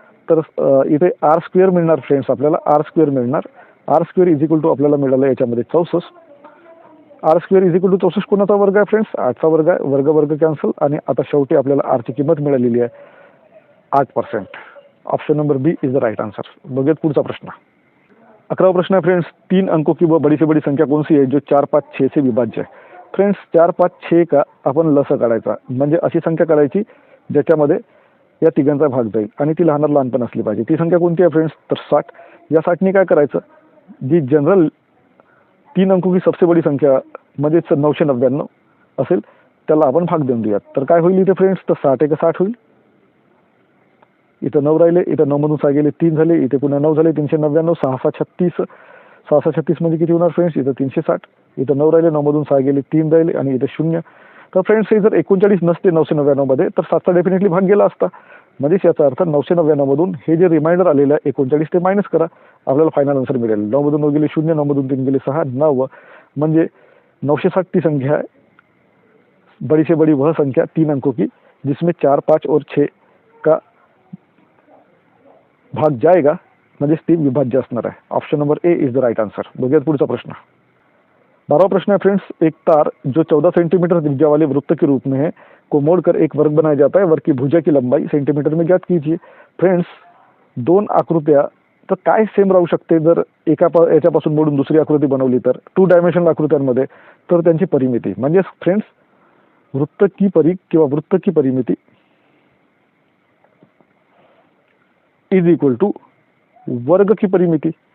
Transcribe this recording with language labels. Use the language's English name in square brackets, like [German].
[Marathi] तर इथे R square मिळणार फ्रेंड्स आपल्याला. आर स्क्वेअर मिळणार. [English] R square is equal to [Marathi] आपल्याला मिळालं याच्यामध्ये 64. R square is equal to 64 कोणाचा वर्ग आहे फ्रेंड्स, 8चा वर्ग आहे. वर्ग वर्ग कॅन्सल आणि आता शेवटी आपल्याला आरची किंमत मिळालेली आहे 8%. [English] Option number B is the right answer. [Marathi] बघूयात पुढचा प्रश्न. [Hindi] 11वां प्रश्न है फ्रेंड्स, 3 अंकों की बड़ी से बड़ी संख्या कौन सी है जो 4, 5, 6 से विभाज्य है. [Marathi] फ्रेंड्स 4, 5, 6 का आपण लस काढायचा, म्हणजे अशी संख्या काढायची ज्याच्यामध्ये या तिघांचा भाग जाईल आणि ती लहानात लहान पण असली पाहिजे. ती संख्या कोणती आहे फ्रेंड्स, तर 60. या 60नी काय करायचं, जी जनरल [Hindi] 3 अंकों की सबसे बड़ी संख्या [Marathi] म्हणजेच 999 असेल त्याला आपण भाग देऊन देऊयात. तर काय होईल इथे फ्रेंड्स, तर 60 एक 60 होईल. इथं 9 राहिले, इथं 9 मधून 6 गेले 3 झाले, इथे पुन्हा 9 झाले 399, 6 6 36. 6 6 36 म्हणजे किती होणार फ्रेंड्स, इथं 360. इथं 9 राहिले, 9 मधून 6 गेले 3 राहिले आणि इथे 0. तर फ्रेंड्स हे जर 39 नसते 999 मध्ये तर 7चा डेफिनेटली भाग गेला असता. म्हणजे याचा अर्थ 999 मधून हे जे रिमाइंडर आलेलं आहे 39 ते मायनस करा, आपल्याला फायनल आन्सर मिळेल. 9 मधून 9 गेले 0, 9 मधून 3 गेले 6, 9. म्हणजे 960 ती संख्या है, [Hindi] बड़ी से बड़ी वह संख्या 3 अंकों की जिसमें 4, 5 और 6 का भाग जाएगा, [Marathi] म्हणजे ती विभाज्य असणार आहे. [English] Option number A is the right answer. [Marathi] बघूयात पुढचा प्रश्न. [Hindi] 12वां प्रश्न है फ्रेंड्स, एक तार जो 14 सेंटीमीटर त्रिज्या वाले वृत्त के रूप में है को मोड़कर एक वर्ग बनाया जाता है. वर्ग की भुजा की लंबाई सेंटीमीटर में ज्ञात कीजिए. [Marathi] फ्रेंड्स 2 आकृत्या तर काय सेम राहू शकते जर एका याच्यापासून मोडून दुसरी आकृती बनवली तर 2 डायमेन्शनल आकृत्यांमध्ये, तर त्यांची परिमिती म्हणजे फ्रेंड्स वृत्त की परिघ किंवा [Hindi] वृत्त की परिमिती [English] is equal to [Hindi] वर्ग की परिमिती.